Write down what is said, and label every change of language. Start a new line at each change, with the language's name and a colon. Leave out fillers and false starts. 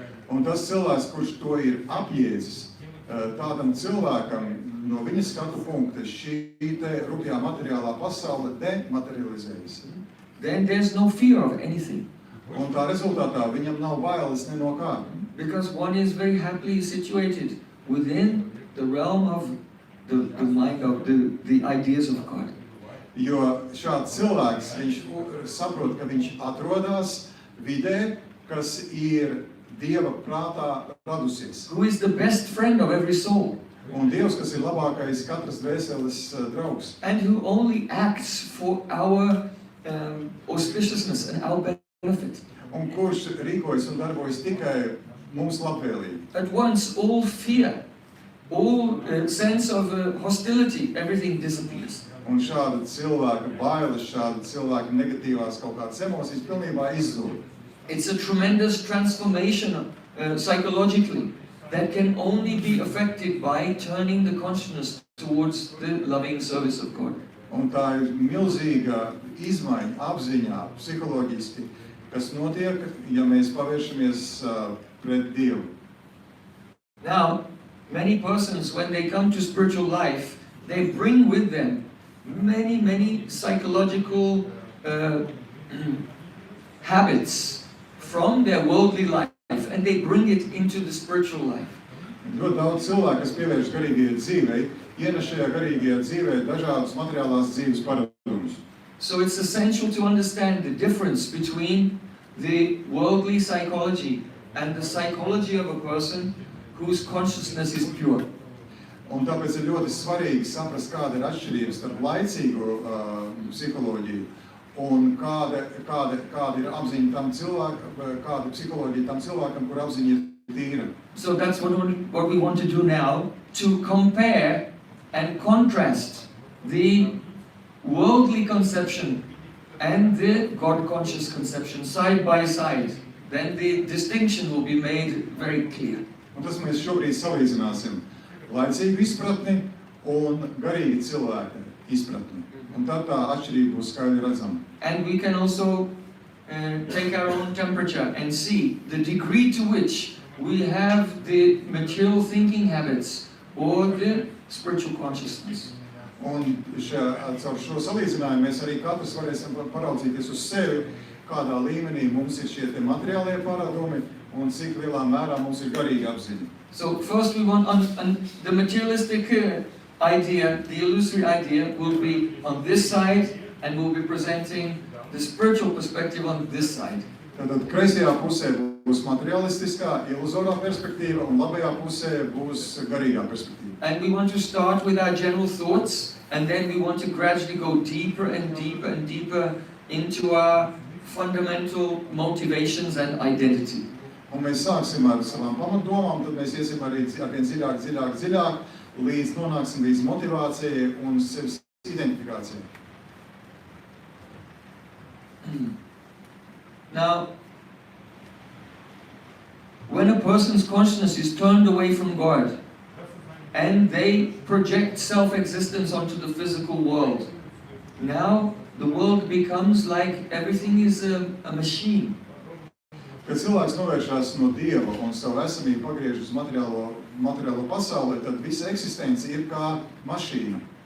Latvian: Un tas cilvēks, kurš to ir apjēdzis, tādam cilvēkam no viņa skatu punkta šī te rupjā materiālā pasaule dematerializējas.
English: Then there's no fear of anything.
Latvian: Un tā rezultātā viņam nav bailes ne no kā.
English: Because one is very happily situated within the realm of the mind of the ideas of God.
Latvian: Jo šāds cilvēks, viņš saprot, ka viņš atrodas vidē, kas ir Dieva prātā radusies.
English: Who is the best friend of every soul.
Latvian: Un Dievs, kas ir labākais katras dvēseles draugs.
English: And who only acts for our auspiciousness and our benefit.
Latvian: Un kurš rīkojas un darbojas tikai mums labvēlīgi.
English: At once all fear, all sense of hostility, everything disappears.
Latvian: Un šāda cilvēka bailes, šāda cilvēka negatīvās kaut kādas emocijas pilnībā izzūd.
English: It's a tremendous transformation psychologically that can only be affected by turning the consciousness towards the loving service of God.
Latvian: Un tā ir milzīga izmaiņa apziņā, psiholoģiski, kas notiek, ja mēs pavēršamies pret Dievu.
English: Now, many persons, when they come to spiritual life, they bring with them many psychological habits from their worldly life, and they bring it into the spiritual life.
Latvian: Ļoti daudz cilvēku, kas pievērš garīgajai dzīvei, ienes šajā garīgajā dzīvē dažādas materiālās dzīves paradumus.
English: So it's essential to understand the difference between the worldly psychology and the psychology of a person whose consciousness is pure.
Latvian: Un tāpēc ir ļoti svarīgi saprast, kāda ir atšķirība starp laicīgo psiholoģiju un kāda ir apziņa tam cilvēkam, kāda psiholoģija tam cilvēkam, kur apziņa ir tīra.
English: So that's what we want to do now, to compare and contrast the worldly conception and the God-conscious conception side by side. Then the distinction will be made very clear.
Latvian: Un tas mēs šobrīd salīdzināsim laicīgu izpratni un garīgi cilvēka izpratni. Un tad tā atšķirība būs skaidri redzama.
English: And we can also take our own temperature and see the degree to which we have the material thinking habits or the spiritual consciousness.
Latvian: Un caur šo salīdzinājumu mēs arī katrs varēsim paraudzīties uz sevi, kādā līmenī mums ir šie materiālie paradumi un cik lielā mērā mums ir garīga apziņa.
English: So first we want on the materialistic idea, the illusory idea will be on this side and we'll be presenting the spiritual perspective on this side.
Latvian: Tātad kreisajā pusē būs materialistiskā, iluzorā perspektīva un labajā pusē būs garīgā perspektīva.
English: And we want to start with our general thoughts and then we want to gradually go deeper and deeper and deeper into our fundamental motivations and identity.
Latvian: Un mēs sāksim ar savām pamatdomām, tad mēs iesim arī arvien dziļāk, līdz nonāksim līdz motivācijai un sevis identifikācijai.
English: Now, when a person's consciousness is turned away from God and they project self-existence onto the physical world, now the world becomes like everything is a machine.
Latvian: Kad cilvēks novēršās no Dieva un savu esamību pagriež uz materiālo pasauli, tad visa eksistence ir kā mašīna.